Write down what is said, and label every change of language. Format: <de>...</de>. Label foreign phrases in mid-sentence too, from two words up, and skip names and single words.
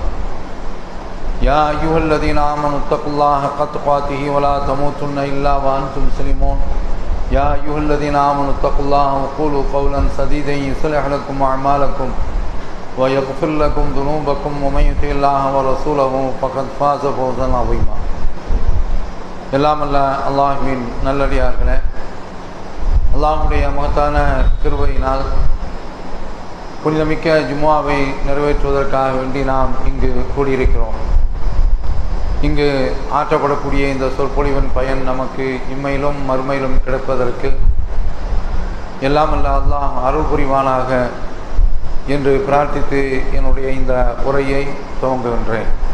<ar>يا أيها الذين آمنوا اتقوا الله حق تقاته ولا تموتن إلا وأنتم مسلمون. يا أيها الذين آمنوا اتقوا الله وقولوا قولا سديدا يصلح لكم أعمالكم ويغفر لكم ذنوبكم ومن يطع الله ورسوله فقد فاز فوزا عظيما.</ar> <ta>எல்லாம் அல்ல அல்லாஹ்வின் நல்லடியார்களே, அல்லாஹ்வுடைய மகத்தான கிருபையினால் புனிதமிக்க ஜும்ஆவை நிறைவேற்றுவதற்காக வேண்டி நாம் இங்கு கூடியிருக்கிறோம். இங்கு ஆற்றப்படக்கூடிய இந்த சொற்பொழிவின் பயன் நமக்கு இம்மையிலும் மறுமையிலும் கிடைப்பதற்கு எல்லாம் அல்ல அல்லாஹ் அருள் புரிவானாக என்று பிரார்த்தித்து என்னுடைய இந்த உரையை துவங்குகின்றேன்.</ta>